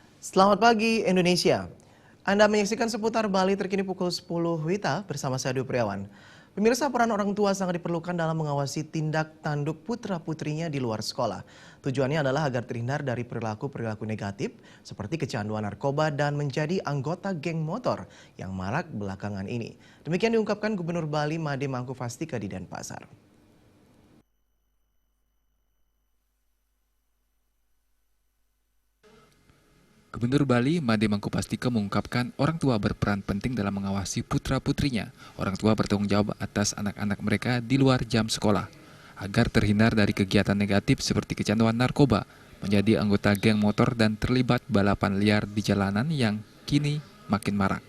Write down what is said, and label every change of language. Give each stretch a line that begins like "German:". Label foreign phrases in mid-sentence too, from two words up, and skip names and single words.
Indonesian: Selamat pagi Indonesia. Anda menyaksikan seputar Bali terkini pukul 10 WITA bersama saya Dwi Priawan. Pemirsa, peran orang tua sangat diperlukan dalam mengawasi tindak tanduk putra-putrinya di luar sekolah. Tujuannya adalah agar terhindar dari perilaku-perilaku negatif seperti kecanduan narkoba dan menjadi anggota geng motor yang marak belakangan ini. Demikian diungkapkan Gubernur Bali Made Mangkufastika di Denpasar. Gubernur Bali, Made Mangkufastika mengungkapkan orang tua berperan penting dalam mengawasi putra-putrinya. Orang tua bertanggung jawab atas anak-anak mereka di luar jam sekolah, agar terhindar dari kegiatan negatif seperti kecanduan narkoba, menjadi anggota geng motor dan terlibat balapan liar di jalanan yang kini makin marak.